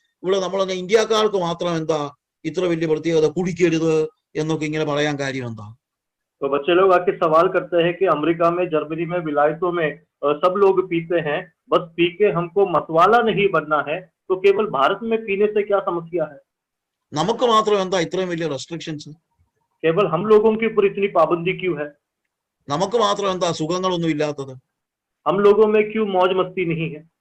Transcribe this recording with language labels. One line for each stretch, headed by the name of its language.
Malayalam: ഇവിടെ നമ്മളെ ഇന്ത്യക്കാർക്ക് മാത്രം എന്താ ഇത്ര വലിയ പ്രത്യേകത, കുടിക്കരുത് എന്നൊക്കെ ഇങ്ങനെ പറയാൻ കാര്യം എന്താ?
Hindi: तो बच्चे लोग आके सवाल करते हैं कि अमेरिका में, जर्मनी में, विलायतों में सब लोग पीते हैं, बस पी के हमको मतवाला नहीं बनना है, तो केवल भारत में पीने से क्या समस्या है?
Malayalam: നമുക്ക് മാത്രം എന്താ ഇത്രയും വലിയ റെസ്ട്രിക്ഷൻസ്?
Hindi: केवल हम लोगों के ऊपर इतनी पाबंदी क्यों है?
Malayalam: നമുക്ക് മാത്രം എന്താ സുഖങ്ങളൊന്നും ഇല്ലാത്തത്?
Hindi: हम लोगों में क्यों मौज मस्ती नहीं है?